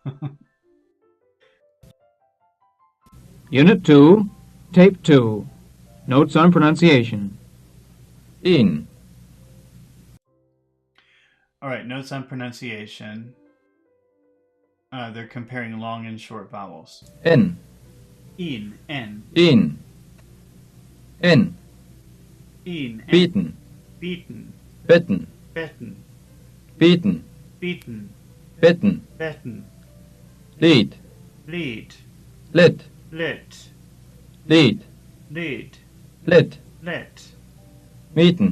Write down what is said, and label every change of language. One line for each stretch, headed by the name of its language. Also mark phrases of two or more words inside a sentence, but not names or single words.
English: Unit 2, Tape 2. Notes on pronunciation.
German: In.
English: All right, notes on pronunciation. They're comparing long and short vowels.
German: En. In, en. In. En. In, en. Bieten. Bieten. Betten. Betten. Bieten. Bieten. Betten. Betten. Lied. Lied. Lit. Lit. Lied. Lied. Lit. Lit. Mieten.